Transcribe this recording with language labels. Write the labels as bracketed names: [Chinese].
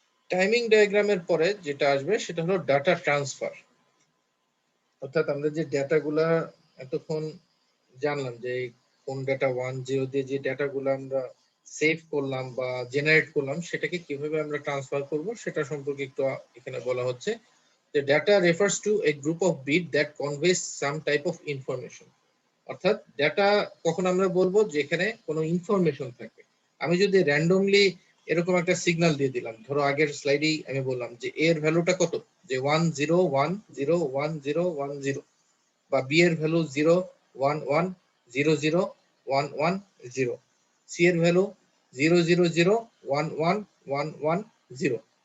[Bangla] Timing ডায়াগ্রামের পরে যেটা আসবে সেটা হলো ডাটা ট্রান্সফার, অর্থাৎ আমরা যে ডেটাগুলা এতক্ষণ জানলাম যে কোন ডেটা 1 0 দিয়ে যে ডেটাগুলো আমরা সেভ করলাম বা জেনারেট করলাম সেটাকে কিভাবে আমরা ট্রান্সফার করব সেটা সম্পর্কে একটু এখানে বলা হচ্ছে। [English] The data refers to a group of bit that conveys some type of information. [Bangla] অর্থাৎ ডেটা কখন আমরা বলবো যেখানে কোনো ইনফরমেশন থাকে। আমি যদি র্যান্ডমলি এরকম একটা সিগন্যাল দিয়ে দিলাম, ধরো আগের স্লাইডেই আমি বললাম যে এর ভ্যালুটা কত, যে 1 0 1 0 1 0 1 0, বা বি এর ভ্যালু 0 1 1 0 0 1 1 0, সি এর ভ্যালু 0 0 0 1 1 1 1 0।